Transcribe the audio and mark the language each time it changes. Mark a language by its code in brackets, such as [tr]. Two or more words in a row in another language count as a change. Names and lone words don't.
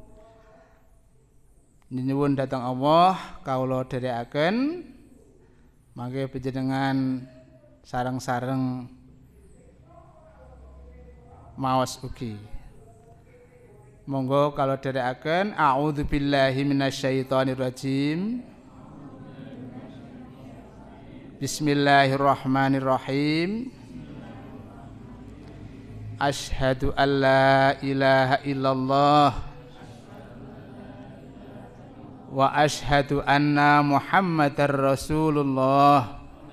[jv] Nyuwun dhateng Allah kawula dherekaken mangke panjenengan sareng-sareng maos ugi. Monggo kalau dherekaken [ar] أعوذ بالله من الشيطان الرجيم. بسم الله الرحمن الرحيم. أشهد أن لا إله إلا الله وأشهد أن محمدا رسول الله.